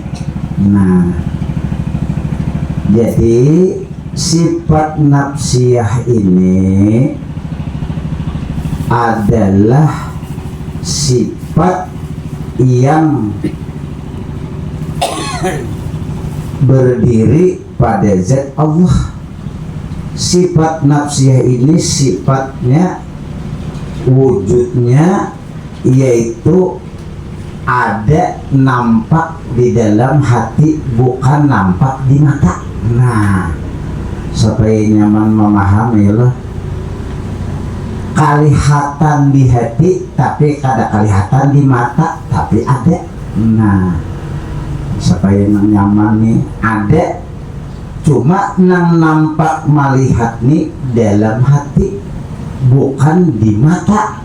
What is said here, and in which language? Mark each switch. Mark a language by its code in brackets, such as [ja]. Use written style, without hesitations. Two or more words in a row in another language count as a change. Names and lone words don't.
[id] Nah, jadi sifat nafsiyah ini adalah sifat yang berdiri pada zat Allah. Sifat nafsiyah ini sifatnya, wujudnya yaitu ada nampak di dalam hati, bukan nampak di mata. [bjn] Nah, supaya nyaman memahami lah, kelihatan di hati tapi kada kelihatan di mata, tapi ada. Nah, supaya nyaman nih ada, cuma nang nampak melihat nih dalam hati, bukan di mata.